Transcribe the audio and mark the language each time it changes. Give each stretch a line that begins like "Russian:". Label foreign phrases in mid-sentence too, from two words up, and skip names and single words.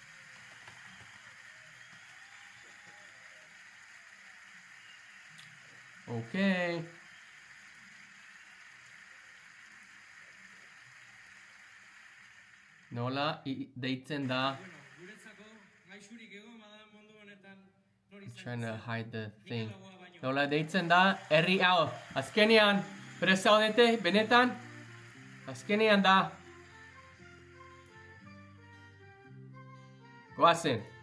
English: Okay.
Basque: Nola deitzen da.
English: I'm trying to hide the thing.
Basque: Nola deitzen da herri hau. Azkenean, prest zaudete, benetan? Azkenean da. Goazen.